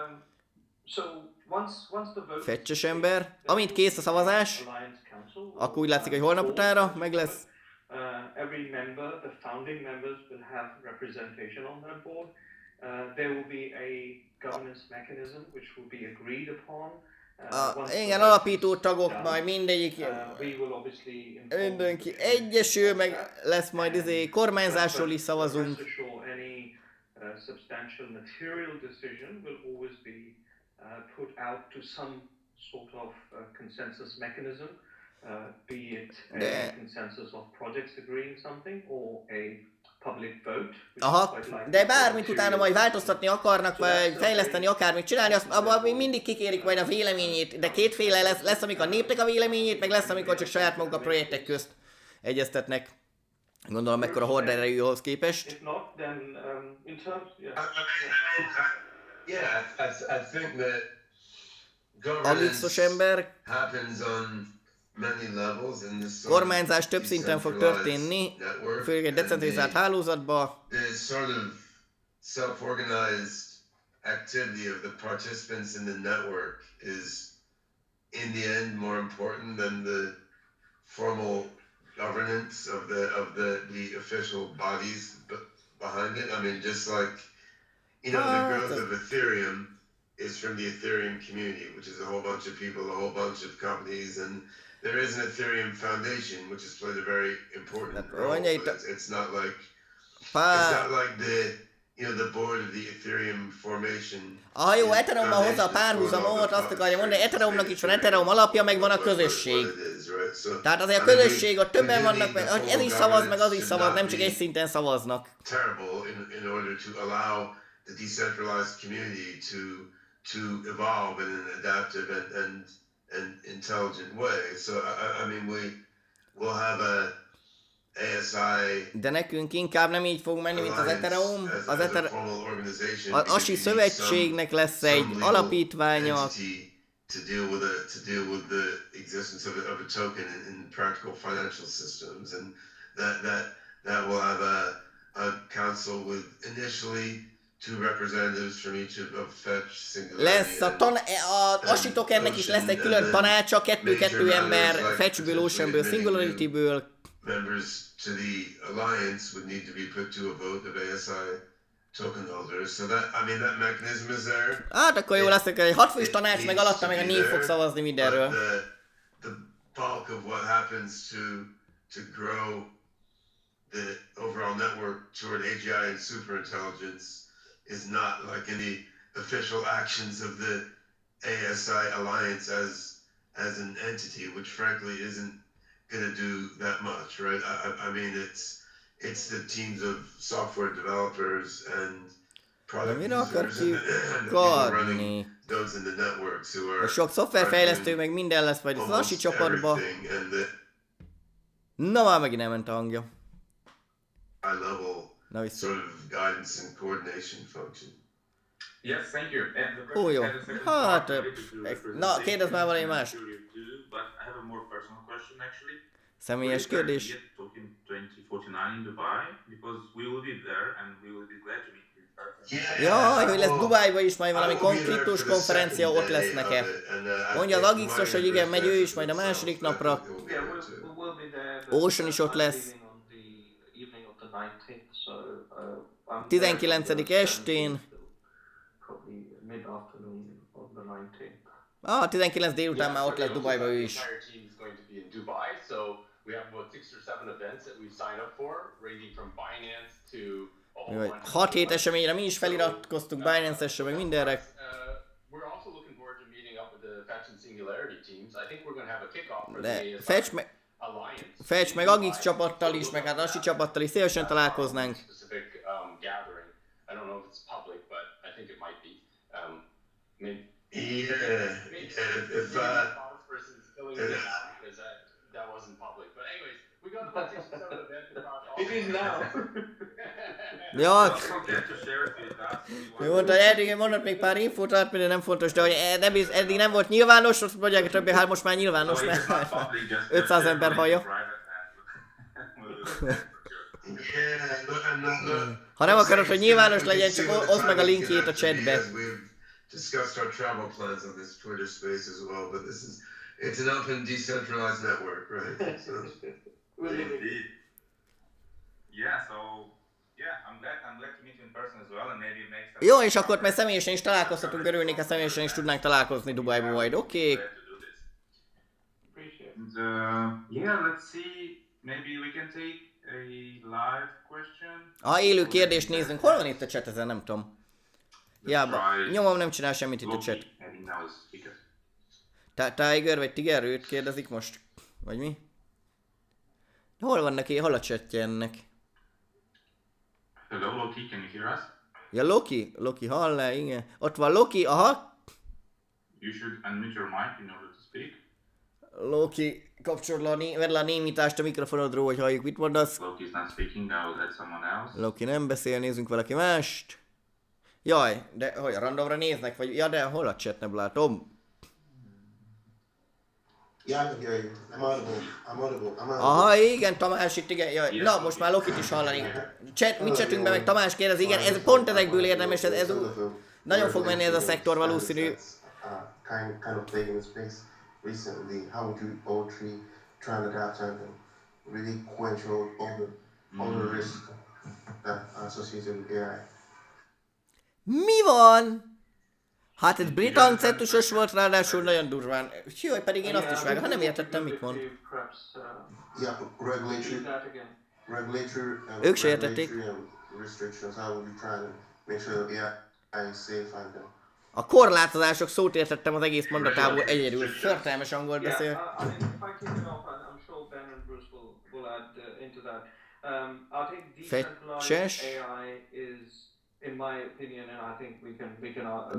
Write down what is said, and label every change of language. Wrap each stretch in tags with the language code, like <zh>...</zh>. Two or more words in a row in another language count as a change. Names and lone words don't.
<hu>Fetches ember. Amint kész a szavazás, akkor úgy látszik, hogy holnap utánra meg lesz.</hu> <en>Every member, the founding members will have representation on that board. There will be a governance mechanism which will be agreed upon.</en> <hu>Igen, alapító tagok majd mindegyik, mindenki egyesül, meg lesz majd kormányzásról is szavazunk.</hu> <en>Any substantial material decision will always be put out to some sort of consensus mechanism, be it a consensus of projects agreeing something or a public vote.</en> <hu>Aha, de bármit utána majd változtatni akarnak, vagy fejleszteni, akármit csinálni, abban mindig kikérik majd a véleményét, de kétféle lesz, amikor a népnek a véleményét, meg lesz, amikor csak saját maguk a projektek közt egyeztetnek. Gondolom, mekkora horderejű ahhoz képest.</hu> <en>If not, then in terms, Yeah, I think that</en> <hu>AGIX-os ember,</hu> <en>happens on many levels in this</en> <hu>kormányzás több szinten fog történni, főleg egy decentralizált hálózatban.</hu> <en>The sort of self-organized activity of the participants in the network is in the end more important than the formal governance of the official bodies behind it. I mean, just like, you know, the growth of Ethereum is from the Ethereum community, which is a whole bunch of people, a whole bunch of companies, and there is an Ethereum Foundation, which has played a very important role. It's not like the board of the Ethereum formation.</en> <hu>Jó, Ethereummal hozza a párhuzamot, azt akarja mondani, Ethereumnak is van Ethereum alapja, meg van a közösség. Tehát azért a közösség, ott többen vannak, meg ez is szavaz, meg az is szavaz, nem csak egy szinten szavaznak.</hu> <en>Terrible in order to allow the decentralized community to evolve in an adaptive and intelligent way. So I mean we'll have a ASI.</en> <hu>De nekünk inkább nem így fog menni, mint az Ethereum. Az ASI szövetségnek lesz egy alapítványa.</hu> <en>To deal with the existence of a token in practical financial systems, and that will have a council with initially 2 representatives from each of Fetch, Singularity.</en> <hu>Lesz az ASI tokennek is lesz egy külön tanácsa, 2 ember Fetchből, Oceanből, Singularityből.</hu> <en>members to the alliance would need to be put to a vote of ASI token holders. So that, I mean, that mechanism is there.</en> <hu>Hát akkor jó lesz, hogy egy 6 fős tanács,</hu> <en>It</en> <hu>meg</hu> <en>needs</en> <hu>alatta</hu> <en>to</en> <hu>meg a</hu> <en>be</en> <hu>4 fog</hu> <en>there,</en> <hu>szavazni</hu> <en>but</en> <hu>mindenről.</hu> <en>the bulk of what happens to grow the overall network toward AGI and superintelligence is not like any official actions of the ASI alliance as an entity, which frankly isn't going to do that much, right? I mean, it's the teams of software developers and product users and the people running those in the networks who are</en> <hu>sok szoftverfejlesztő, meg minden lesz majd a Lassi csapatba. Na már megint elment a hangja.</hu> <en>High level</en> <hu>Na vissza.</hu> <en>sort of guidance and coordination function. Yes, thank you. And the</en> <hu>Ó, jó.</hu> <en>had a second</en> <hu>Hát,</hu> <en>part related to</en> <hu>na,</hu> <en>representation,</en> <hu>kérdezz már valami</hu> <en>which I'm</en> <hu>más.</hu> <en>sure you do, but I have a more personal question actually.</en> <hu>Személyes kérdés.</hu> <en>Will you talking 2049 in Dubai? Because we will be there and we will be glad to meet you in person.</en> <hu>Jaj, hogy lesz Dubájba is majd valami kriptos konferencia, ott lesz nekem. Mondja az AGIX-os, hogy igen, megy ő is majd a második napra.</hu> <en>Yeah, we'll be there.</en> <hu>Ocean is ott lesz.</hu> <en>Evening of the 19th, so I'm</en> <hu>19. estén.</hu> <en>Probably mid-afternoon of the 19th.</en> <hu>Ah, 19 délután már ott lesz Dubájba ő is.</hu> <en>The entire team is going to be in Dubai, so we have about 6 or 7 events that we've signed up for, ranging from Binance to a whole bunch of</en> <hu>6-7 eseményre mi is feliratkoztunk, Binance-esre, meg mindenre.</hu> <en>We're also looking forward to meeting up with the Fetch and Singularity teams. I think we're going to have a kickoff for</en> <hu>De</hu> <en>the Alliance.</en> <hu>Fetch meg AGIX csapattal is, meg hát Lassi csapattal is szívesen találkoznánk.</hu> <en>Specific gathering. I don't know if it's public, but I think it might be. Maybe. If versus filling it out because that wasn't public. But anyways, we got about 6 or 7 events across all. It is now.</en> <hu>Ja,</hu> <en>Don't forget to share it with us.</en> <hu>ő mondta, hogy eddig mondott még pár infót, például nem fontos, de hogy nem, eddig nem volt nyilvános, azt mondják, hogy többé, hát most már nyilvános,</hu> <en>No,</en> <hu>mert</hu> <en>it's not public, just</en> <hu>500</hu> <en>share</en> <hu>ember</hu> <en>it</en> <hu>hallja.</hu> <en>private and</en> <hu>Ha nem akarod, hogy nyilvános legyen, csak oszd meg a linkjét a chatbe.</hu> <en>We've discussed our travel plans on this Twitter space as well, but it's an open, decentralized network, right? So, Indeed. Yeah, so I'm glad to meet you in person as well, and maybe make some.</en> <hu>Jó, és akkor mert személyesen is találkozhatunk, örülnék, ha személyesen is tudnánk találkozni Dubájban majd, oké?</hu> <en>Appreciate it. And, yeah, let's see. Maybe we can take a live question.</en> <hu>Ha élő kérdést nézzünk, hol van itt a chat, ezen nem tudom. Hiába, nyomom nem csinál semmit itt a chat.</hu> <en>Maybe now is speaker.</en> <hu>Tiger vagy Tiger, őt kérdezik most? Vagy mi? Hol van neki, hol a chatje ennek?</hu> <en>Hello, Loki, can you hear us?</en> <hu>Ja, Loki hall le, igen. Ott van Loki, aha.</hu> <en>You should unmute your mic in order to speak.</en> <hu>Loki, kapcsolod le a némítást a mikrofonodról, hogy halljuk, mit mondasz.</hu> <en>Loki is not speaking, I will add someone else.</en> <hu>Loki nem beszél, nézzünk valaki mást. Jaj, de hogy a randomra néznek, vagy... Ja, de hol a chat, nem látom.</hu> <en>Yeah, I can hear you. I'm audible.</en> <hu>Aha, igen, Tamás itt, igen. Jaj. Na, most már Lokit is hallani. Mi chatünkben meg Tamás kérdez, igen, ez pont ezekből érdemes, ez nagyon fog menni ez a szektor valószínű.</hu> <en>Kind of playing in the space recently. How would you poetry try and adapt and really quench all the risks that are associated with AI?</en> <hu>Mi van? Hát ez brit akcentusos volt, ráadásul nagyon durván. Jaj, pedig én azt is vágom, ha nem értettem, mit mond.</hu> <en>Yeah, regulatory</en> <hu>Ők se értették.</hu> <en>restrictions. How would you try to make sure that the AI is safe and</en> <hu>A korlátozások szót értettem az egész mondatából egyedül. Szörtelmes angolt beszél.</hu> <en>I mean, if I kick it off, I'm sure Ben and Bruce will add into that. I think decentralized AI is, in my opinion, and I think we can</en>